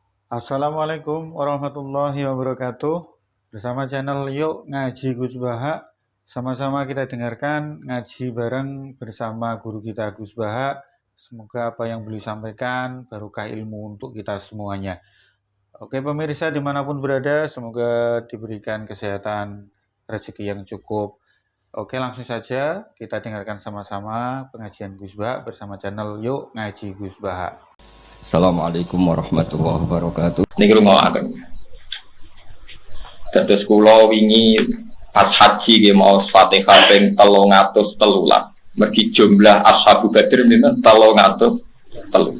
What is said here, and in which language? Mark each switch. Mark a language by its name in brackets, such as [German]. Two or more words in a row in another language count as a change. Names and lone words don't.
[Arabic] السلام عليكم ورحمة الله وبركاته. [Indonesian] Bersama channel Yuk Ngaji Gus Baha, sama-sama kita dengarkan ngaji bareng bersama guru kita Gus Baha. Semoga apa yang beliau sampaikan barokah ilmu untuk kita semuanya. Oke pemirsa dimanapun berada, semoga diberikan kesehatan, rezeki yang cukup. Oke langsung saja kita dengarkan sama-sama pengajian Gus Baha bersama channel Yuk Ngaji Gus Baha. [Arabic] السلام عليكم ورحمة الله وبركاته. [Javanese] Niki rungokaken. Dados kula wingi pas haji nggih maos Fatihah ping 313. Mergi jumlah [Arabic] أصحاب بدر [Javanese] niku 313.